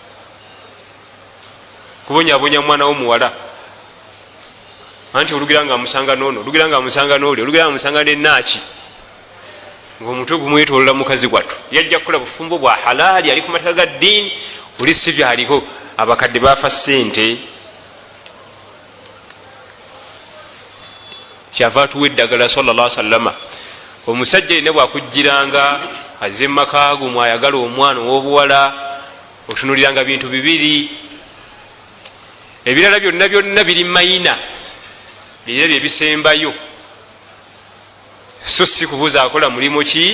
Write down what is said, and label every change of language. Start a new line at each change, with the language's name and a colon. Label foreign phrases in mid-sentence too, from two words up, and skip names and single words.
Ganda: Kubonyabonya mwana w'omuwala anti olugira nga amusanga noono, olugira nga amusanga n'oli, olugira nga amusanga n'ennaaki, ng'omutwe gumwetolola mukazi gwattu. Yajja kukola bufumbo bwa halaali, ali ku mateeka ga ddiini, oli si byaliko. Abakadde baafa ssente, kyava atuwa eddagala
Arabic: صلى الله عليه وسلم.
Ganda: Omusajja yenna bwakujjiranga azze mumaka go mwayagala omwana ow'obuwala, otunuliranga bintu bibiri. Ebirala byonna byonna biri mayina, bira bye bisembayo, so si kubuuza akola mulimu ki.